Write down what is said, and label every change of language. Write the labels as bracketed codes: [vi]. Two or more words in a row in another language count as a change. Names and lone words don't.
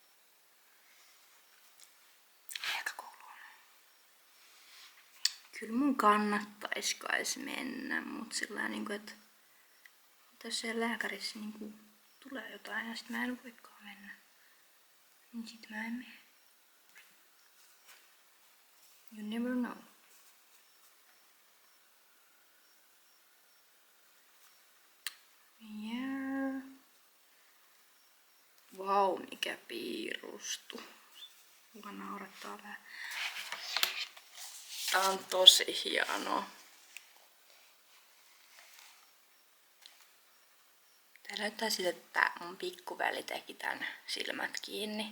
[fi] Ehkä kouluun. Kyllä mun kannattais kais mennä, mut sillä niinku, että jos siellä lääkärissä niinku tulee jotain ja sit mä en voikaan mennä, niin sit mä en mene. [en] You never know. Yeah. [fi] Vau, mikä piirustu. Mua naurattaa vähän. Tää on tosi hieno. Tää näyttää siltä, että mun pikkuveli teki tän silmät kiinni.